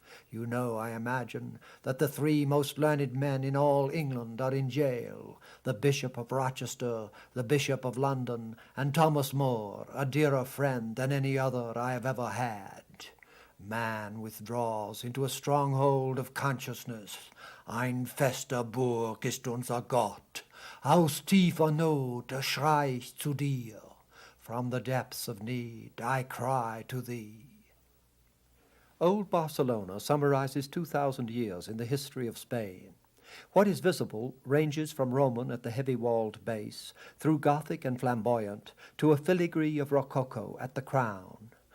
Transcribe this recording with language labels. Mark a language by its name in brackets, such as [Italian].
[English] You know, I imagine, that the three most learned men in all England are in jail, the Bishop of Rochester, the Bishop of London, and Thomas More, a dearer friend than any other I have ever had. Man withdraws into a stronghold of consciousness. [German] Ein fester Burg ist unser Gott. Aus tiefer Not schrei ich zu dir. [English] From the depths of need I cry to thee. Old Barcelona summarizes 2,000 years in the history of Spain. What is visible ranges from Roman at the heavy-walled base, through Gothic and flamboyant, to a filigree of Rococo at the crown.